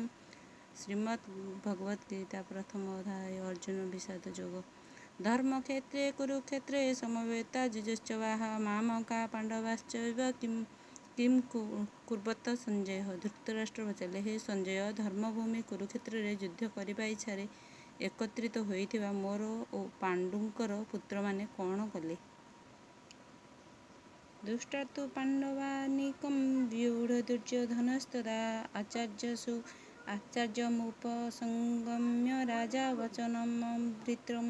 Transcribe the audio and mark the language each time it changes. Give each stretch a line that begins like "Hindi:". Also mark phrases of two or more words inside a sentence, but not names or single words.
Odia: ଶ୍ରୀମଦ୍ ଭଗବଦ୍ଗୀତା ପ୍ରଥମ ଅଧ୍ୟାୟ ଅର୍ଜୁନ ବିଷାଦ ଯୋଗ।
Sanskrit: धर्मक्षेत्रे कुरुक्षेत्रे समवेता जुजुश्चवाः मामका पाण्डवाश्चैव किं कुर्वत संजय।
Odia: ଧୃତରାଷ୍ଟ୍ର ପଚାରିଲେ, ହେ ସଞ୍ଜୟ, ଧର୍ମଭୂମି କୁରୁକ୍ଷେତ୍ରେ ଯୁଦ୍ଧ କରିବା ଇଚ୍ଛାରେ ଏକତ୍ରିତ ହୋଇଥିବା ମୋର ଓ ପାଣ୍ଡୁଙ୍କର ପୁତ୍ରମାନେ କ'ଣ କଲେ?
Sanskrit: दृष्टार्थ पाण्डवानीकं व्यूढदुर्योधनस्तदा आचार्यमुपसंगम्य राजा वचनमब्रवीत्।